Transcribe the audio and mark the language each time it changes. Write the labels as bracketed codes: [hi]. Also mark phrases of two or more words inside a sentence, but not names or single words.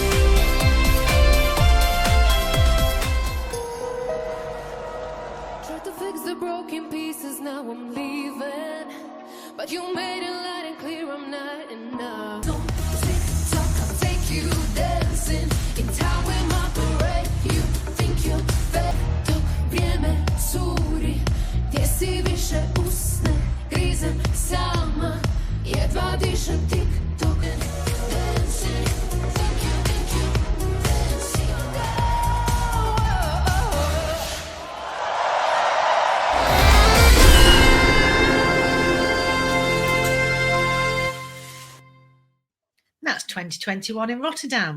[en] Tried to fix the broken pieces, now I'm leaving. But you made it loud and clear, I'm not enough. Don't tick tock, I'll take you dancing. In time with my parade, you think you're fed. [hr] Dok vrijeme curi, gdje si više usne. Grizem sama, jedva dišem tik-tok. [en] Dancing, thank you, dancing. That's 2021 in Rotterdam.